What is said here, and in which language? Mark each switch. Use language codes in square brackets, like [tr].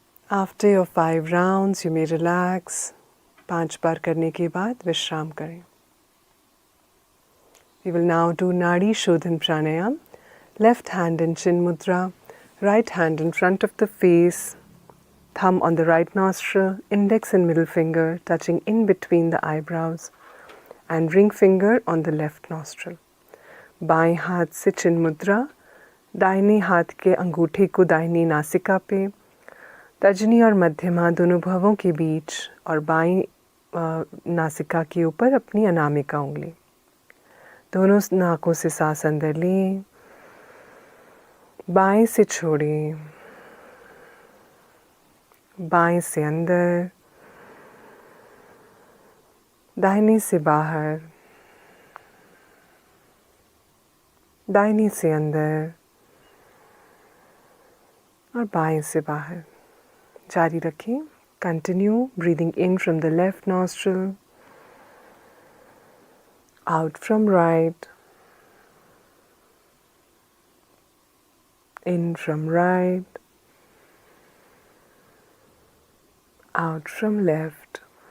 [en] After your 5 rounds, you may relax. [hi] 5 बार करने के बाद विश्राम करें. [en] We will now do Nadi Shodhan Pranayam. Left hand in Chin Mudra, right hand in front of the face, thumb on the right nostril, index and middle finger touching in between the eyebrows, and ring finger on the left nostril. [hi] बाएं हाथ से चिन मुद्रा, दाहिने हाथ के अंगूठे को दाहिनी नासिका पे, तर्जनी और मध्यमा दोनों भवों के बीच और बाईं नासिका के ऊपर अपनी अनामिका उंगली. दोनों नाकों से सांस अंदर लें, बाएं से छोड़ें, बाएं से अंदर, दाहिने से बाहर, दाहिने से अंदर और बाएं से बाहर. जारी रखें. [en] Continue breathing in from the left nostril, out from right, in from right, out from left.